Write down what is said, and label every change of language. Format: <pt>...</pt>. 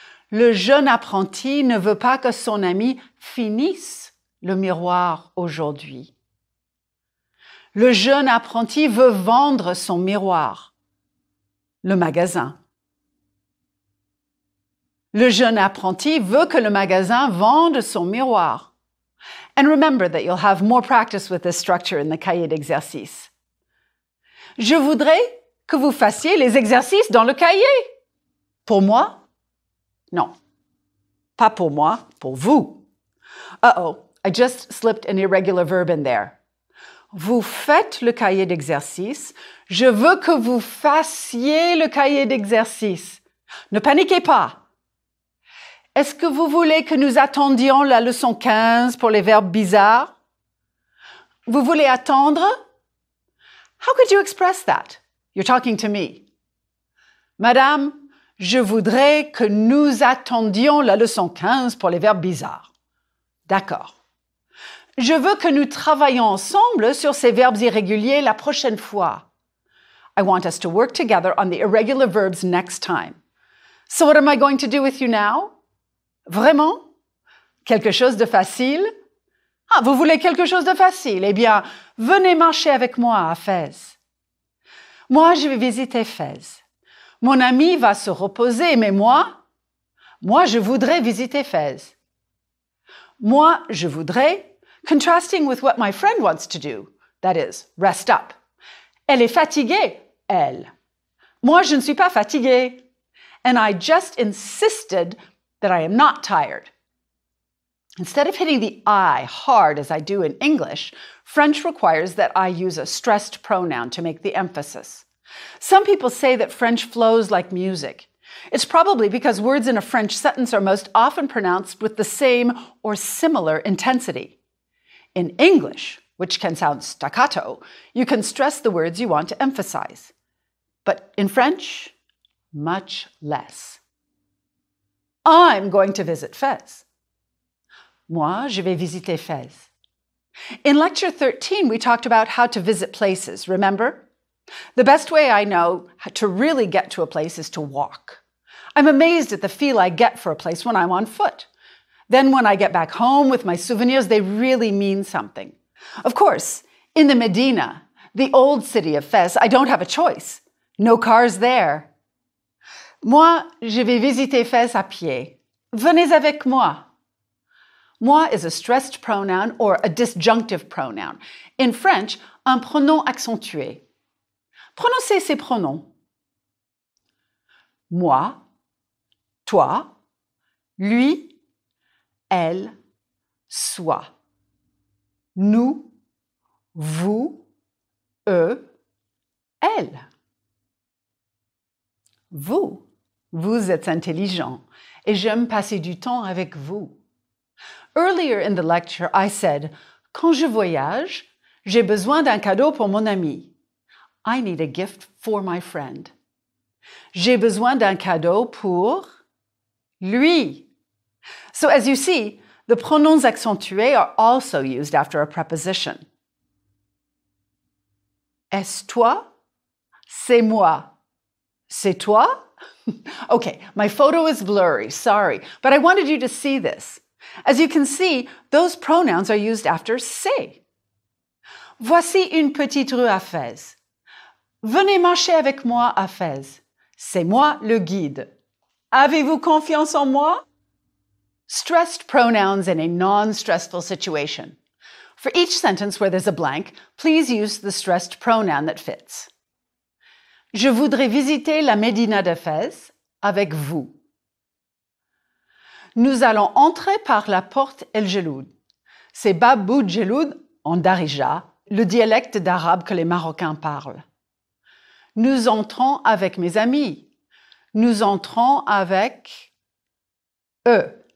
<fr>Le jeune apprenti ne veut pas que son ami finisse le miroir aujourd'hui. Le jeune apprenti veut vendre son miroir. Le magasin. Le jeune apprenti veut que le magasin vende son miroir.</fr> <en>And remember that you'll have more practice with this structure in the cahier d'exercice.</en> <fr>Je voudrais que vous fassiez les exercices dans le cahier. Pour moi? Non. Pas pour moi, pour vous.</fr> <en>Uh-oh, I just slipped an irregular verb in there.</en> <fr>Vous faites le cahier d'exercice. Je veux que vous fassiez le cahier d'exercice. Ne paniquez pas. Est-ce que vous voulez que nous attendions la leçon 15 pour les verbes bizarres? Vous voulez attendre?</fr> <en>How could you express that? You're talking to me.</en> <fr>Madame, je voudrais que nous attendions la leçon 15 pour les verbes bizarres. D'accord. Je veux que nous travaillions ensemble sur ces verbes irréguliers la prochaine fois.</fr> <en>I want us to work together on the irregular verbs next time. So what am I going to do with you now?</en> <fr>Vraiment? Quelque chose de facile? Ah, vous voulez quelque chose de facile? Eh bien, venez marcher avec moi à Fès. Moi, je vais visiter Fès. Mon ami va se reposer, mais moi, je voudrais visiter Fès. Moi, je voudrais,</fr> <en>contrasting with what my friend wants to do, that is, rest up.</en> <fr>Elle est fatiguée, elle. Moi, je ne suis pas fatiguée.</fr> <en>And I just insisted that I am not tired. Instead of hitting the I hard as I do in English, French requires that I use a stressed pronoun to make the emphasis. Some people say that French flows like music. It's probably because words in a French sentence are most often pronounced with the same or similar intensity. In English, which can sound staccato, you can stress the words you want to emphasize. But in French, much less. I'm going to visit Fès.</en> <fr>Moi, je vais visiter Fès.</fr> <en>In Lecture 13, we talked about how to visit places, remember? The best way I know to really get to a place is to walk. I'm amazed at the feel I get for a place when I'm on foot. Then when I get back home with my souvenirs, they really mean something. Of course, in the Medina, the old city of Fès, I don't have a choice. No cars there.</en> <fr>Moi, je vais visiter Fès à pied. Venez avec moi.</fr> <en>Moi is a stressed pronoun or a disjunctive pronoun. In French,</en> <fr>un pronom accentué. Prononcez ces pronoms. Moi, toi, lui, elle, soi. Nous, vous, eux, elle. Vous êtes intelligent et j'aime passer du temps avec vous.</fr> <en>Earlier in the lecture, I said,</en> <fr>quand je voyage, j'ai besoin d'un cadeau pour mon ami.</fr> <en>I need a gift for my friend.</en> <fr>J'ai besoin d'un cadeau pour lui.</fr> <en>So as you see, the pronouns accentués are also used after a preposition.</en> <fr>Est-ce toi? C'est moi. C'est toi?</fr> <en>Okay, my photo is blurry, sorry, but I wanted you to see this. As you can see, those pronouns are used after c'est.</en> <fr>Voici une petite rue à Fès. Venez marcher avec moi à Fès. C'est moi le guide. Avez-vous confiance en moi?</fr> <en>Stressed pronouns in a non-stressful situation. For each sentence where there's a blank, please use the stressed pronoun that fits.</en> <fr>Je voudrais visiter la Médina de Fès avec vous. Nous allons entrer par la porte El Jeloud. C'est Bab Bout Jeloud en Darija, le dialecte d'arabe que les Marocains parlent. Nous entrons avec mes amis. Nous entrons avec eux.</fr>